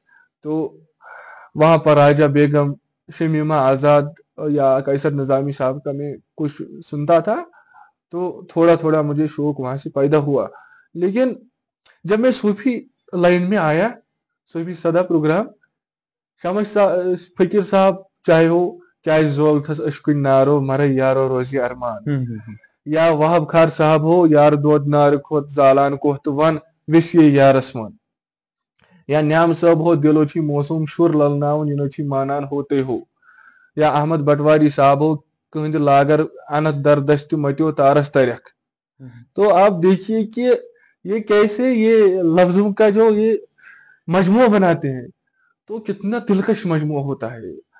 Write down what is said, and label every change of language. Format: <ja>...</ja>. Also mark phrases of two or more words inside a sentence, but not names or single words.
<hi>तो वहां पर राजा बेगम, शमीमा आजाद या कैसर निजामी साहब का मैं कुछ सुनता था, तो थोड़ा थोड़ा मुझे शौक वहां से पैदा हुआ। लेकिन जब मैं</hi> <en>Sufi line</en> <hi>में आया, सूफी सदा प्रोग्राम, शमस फकीर साहब चाहे हो</hi> <ks>क्या जोल थस अशकुन नारो मर यारो रोजी अरमान,</ks> <hi>या वहाब खार साहब हो</hi> <ks>यार दोद नार खोत जालान कोहत वन विश ये यारस मन,</ks> <hi>या न्याम साहब हो</hi> <ks>दिलो छी मौसम शुर ललनावन यनो छी मानान होते हो,</ks> <hi>या अहमद बटवारी साहब हो</hi> <ks>कहंद लागर अनत दरदस्त मत्यो तारस तरख।</ks> <hi>तो आप देखिए कि ये कैसे ये लफ्जों का जो ये मजमू बनाते हैं, तो कितना दिलकश मजमू होता है।</hi>